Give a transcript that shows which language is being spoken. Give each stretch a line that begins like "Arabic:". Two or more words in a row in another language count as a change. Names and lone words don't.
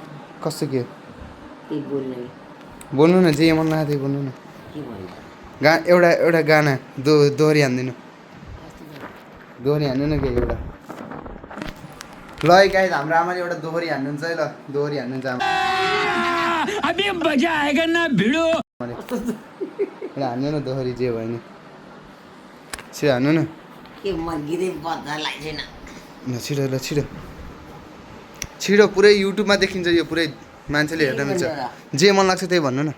Nepali: कस्तो के बोल्ने बोल्नु न, जे मन लाग्यो त्यही बोल्नु न। के भन्छ? एउटा गाना दोहोरी हान्दिनु। दोहोरी हान्नु न के एउटा। ल गाइस हाम्रो आमाले एउटा दोहोरी हान्नुहुन्छ है। ल दोहोरी हान्नुहुन्छ आमा।
Hindi: अभी मजा आएगा ना भिडो।
Nepali: एउटा हान्नु न दोहोरी जे भयो नि। छिटो हान्नु न। के म गिरे बच्चा लाग्दैन। ल छिटो ल छिटो छिटो। पुरै युट्युबमा देखिन्छ यो। पुरै मान्छेले हेर्न मिल्छ। जे मन लाग्छ त्यही भन्नु न।